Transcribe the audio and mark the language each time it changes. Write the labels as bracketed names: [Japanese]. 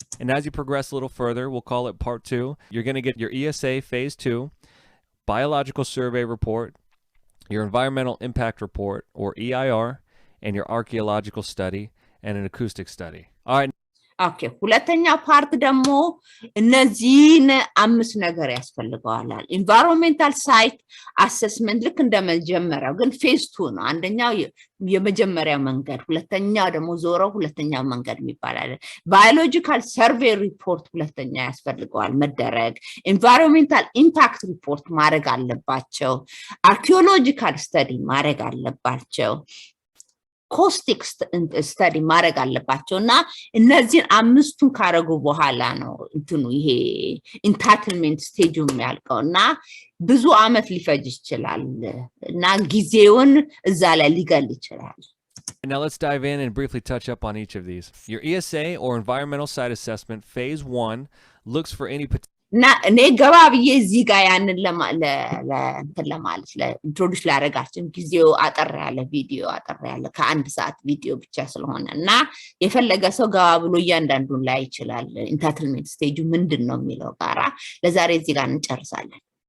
[English] And as you progress a little further, we'll call it part 2, you're going to get your ESA phase 2, biological survey report, your environmental impact report, or EIR, and your archaeological study and an acoustic study. All right. [Amharic] Okay, ሁለተኛው ፓርት ደግሞ እነዚህን አምስት ነገር ያስፈልጋል environmental site assessment ልክ እንደመጀመሪያው ግን phase 2 ነው አንደኛው የመጀመሪያው መንገድ ሁለተኛው ደግሞ ዞረው ሁለተኛው መንገድ የሚባላል biological survey report ሁለተኛ ያስፈልጋል መደረግ environmental impact report ማድረግ አለባቸው archaeological study ማድረግ አለባቸው ኮስቲክ ስተዲ ማድረግ አለባቸውና እነዚህን አምስቱን ካረጉ በኋላ ነው እንትኑ ይሄ ኢንታይትልመንት ስቴጅ የሚያልቀውና ብዙ አመት ሊፈጅ ይችላል እና ጊዜውን እዛ ላይ ሊገል ይችላል [English] Now let's dive in and briefly touch up on each of these. Your ESA or environmental site assessment phase 1 looks for any [Amharic] ና እኔ ገባ ብዬ እዚህ ጋር ያንን ለማለት ለኢንትሮዲዩስ ላደርጋችሁ ጊዜው አጠር ያለ ቪዲዮ አጠር ያለ ከአንድ ሰዓት ቪዲዮ ብቻ ስለሆነ እና የፈለገ ሰው ገባ ብሎ እያንዳንዱን ላይ ይችላል ኢንታይትልመንት ስቴጁ ምንድነው የሚለው ጋራ ለዛሬ እዚህ ጋር እንጨርሳለን